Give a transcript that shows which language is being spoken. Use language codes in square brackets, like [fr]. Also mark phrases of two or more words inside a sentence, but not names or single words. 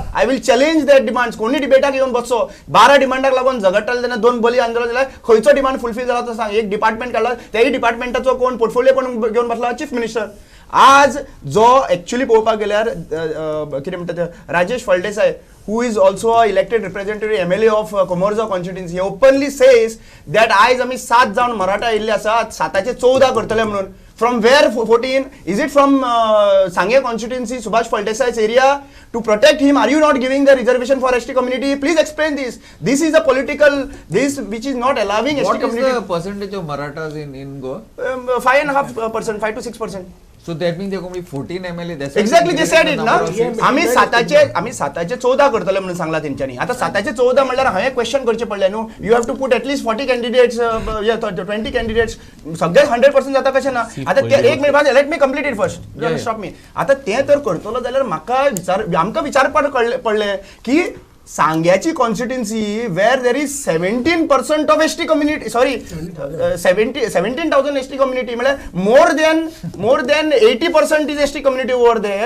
[en] I will challenge that demands. [kok] कोणी डिबेटाक येवन बसो 12 डिमांडाक लागून झगडटाले तेन्ना 2 बली आंदोलन जाल्यार खंयचो डिमांड फुलफील जाला तो सांग. एक डिपार्टमेंट काडला त्याही डिपार्टमेंटाचो कोण पोर्टफोलिओ कोण घेवन बसला? [en] Chief Minister. [kok] आज जो एक्चुअली पळोवपाक गेल्यार कितें म्हणटात राजेश फळदेसाय [en] who is also a elected representative MLA of Komorza constituency, he openly says that [kok] आयज आमी 7 जावन मराठा येयल्ले आसा 7चे 14 करतले म्हणून. [en] From where 14? Is it from Sangye constituency, Subhash Faldesai's area? To protect him, are you not giving the reservation for ST community? Please explain this. This is a political, this which is not allowing ST community. What is the percentage of Marathas in Goa? 5.5%, 5 to 6%. So that means there are only 14 MLA. That's [kok] एक्झॅक्टली ते [en] said it [kok] ना. आम्ही 7चे 14 करतले म्हणून सांगला तेंच्यांनी. आता 7चे 14 म्हणल्यार हांवें क्वेश्चन करचे पडले न्हू. [en] You have to put at least 40 candidates 20 candidates [kok] सगळे 100% जाता कशें ना. आता ते एक मिनिट [en] let me complete it first stop me. [kok] आता ते तर करतलो जाल्यार आमकां विचारपाक पडले की सांग्याची कॉन्स्टिट्युएन्सी [en] where there is 17% of ST community, sorry 17,000 ST community, [kok] सॉरी 17,000 एसटी कम्युनिटी म्हणजे [en] more than 80% is ST community over there.